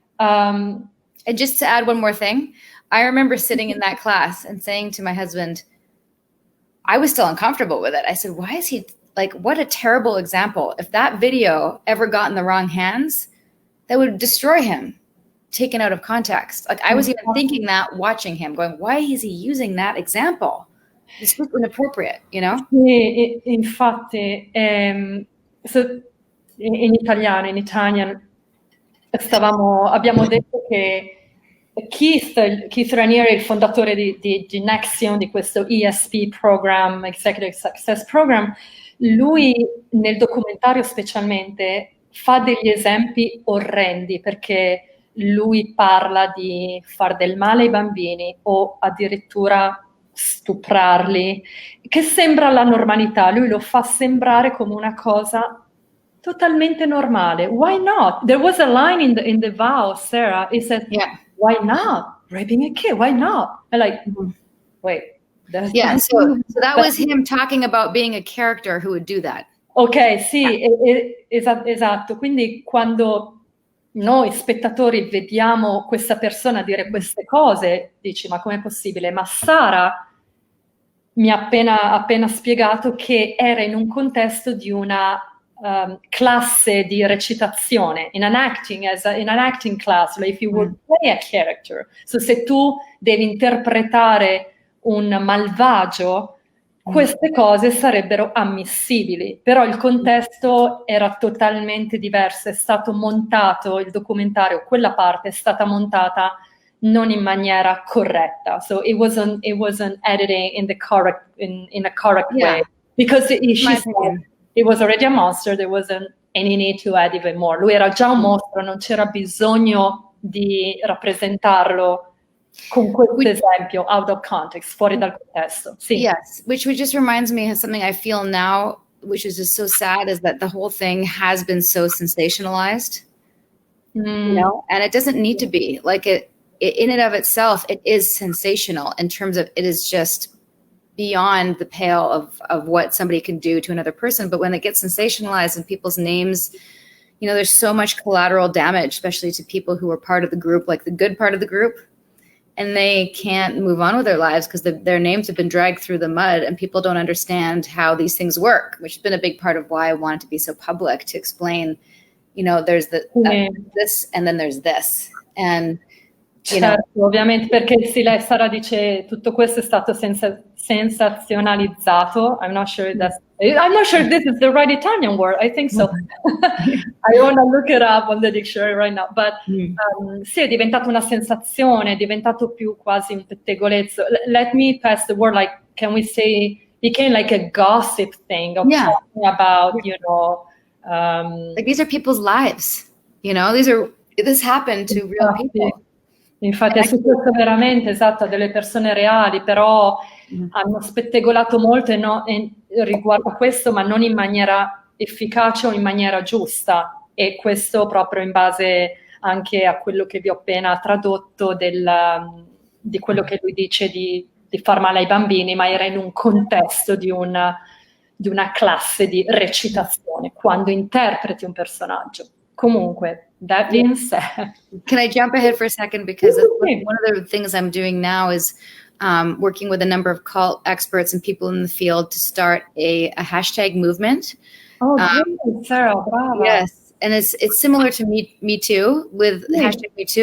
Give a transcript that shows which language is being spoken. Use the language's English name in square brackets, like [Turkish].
[English] and just to add one more thing, I remember sitting in that class and saying to my husband, I was still uncomfortable with it. I said, why is he like, what a terrible example. If that video ever got in the wrong hands, that would destroy him. Taken out of context. Like, I was even thinking that watching him, going, why is he using that example? It's inappropriate, you know? [Italian] Sì, infatti, [English] so in Italian [Italian] abbiamo detto che Keith Raniere, il fondatore di Nexium, di questo ESP program, Executive Success Program, lui nel documentario specialmente fa degli esempi orrendi, perché lui parla di far del male ai bambini o addirittura stuprarli, che sembra la normalità. Lui lo fa sembrare come una cosa totalmente normale. [English] Why not? There was a line in the vow, Sarah. It said, why not? Raping a kid, why not? I'm like, wait. So that was him talking about being a character who would do that. [Italian] Ok, sì, esatto. Quindi quando noi spettatori vediamo questa persona dire queste cose, dici ma com'è possibile? Ma Sara mi ha appena spiegato che era in un contesto di una classe di recitazione, [English] in an acting class, like if you would play a character. [Italian] So se tu devi interpretare un malvagio, queste cose sarebbero ammissibili, però il contesto era totalmente diverso, è stato montato il documentario, quella parte è stata montata non in maniera corretta. [English] So it wasn't editing in the correct in a correct way, because she said it was already a monster, there wasn't any need to add even more. [Italian] Lui era già un mostro, non c'era bisogno di rappresentarlo con questo esempio [English] out of context, [Italian] fuori dal contesto. Sì. [English] Yes, which just reminds me of something I feel now, which is just so sad, is that the whole thing has been so sensationalized, you know, and it doesn't need to be. Like it in and of itself, it is sensational in terms of it is just beyond the pale of what somebody can do to another person. But when it gets sensationalized and people's names, you know, there's so much collateral damage, especially to people who are part of the group, like the good part of the group, and they can't move on with their lives because their names have been dragged through the mud and people don't understand how these things work, which has been a big part of why I wanted to be so public, to explain, you know, there's this and then there's this. And [Italian] certo, ovviamente, perché sì, lei Sara dice tutto questo è stato sensazionalizzato. [English] I'm not sure if this is the right Italian word. I think so. I want to look it up on the dictionary right now. [Italian] But sì, è diventato una sensazione, è diventato più quasi un pettegolezzo. [English] Let me pass the word, like, can we say, became like a gossip thing of talking about, you know. Like these are people's lives, you know, this happened to real people. [Italian] Infatti è successo veramente, esatto, a delle persone reali, però hanno spettegolato molto riguardo a questo, ma non in maniera efficace o in maniera giusta, e questo proprio in base anche a quello che vi ho appena tradotto di quello che lui dice di far male ai bambini, ma era in un contesto di una classe di recitazione, quando interpreti un personaggio. Comunque, [English] that being said. Can I jump ahead for a second? Because one of the things I'm doing now is working with a number of cult experts and people in the field to start a hashtag movement. Oh, great, Sara, brava. Yes, and it's similar to Me Too with hashtag Me Too.